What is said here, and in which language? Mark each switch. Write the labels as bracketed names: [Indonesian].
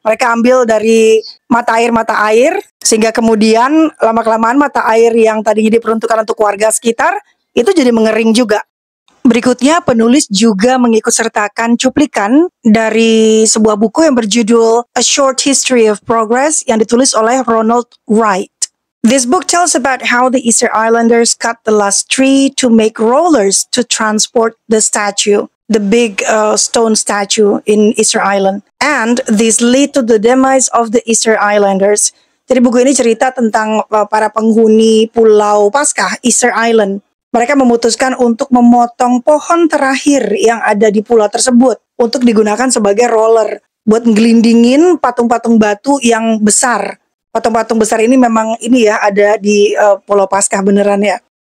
[Indonesian] Mereka ambil dari mata air, sehingga kemudian lama-kelamaan mata air yang tadinya diperuntukkan untuk warga sekitar, itu jadi mengering juga. Berikutnya, penulis juga mengikutsertakan cuplikan dari sebuah buku yang berjudul A Short History of Progress yang ditulis oleh Ronald Wright. [English] This book tells about how the Easter Islanders cut the last tree to make rollers to transport the statue, the big stone statue in Easter Island. And this lead to the demise of the Easter Islanders. [Indonesian] Jadi buku ini cerita tentang para penghuni Pulau Paskah, Easter Island. Mereka memutuskan untuk memotong pohon terakhir yang ada di pulau tersebut untuk digunakan sebagai roller buat ngelindingin patung-patung batu yang besar. Patung-patung besar ini memang ini ya ada di Pulau Paskah beneran ya.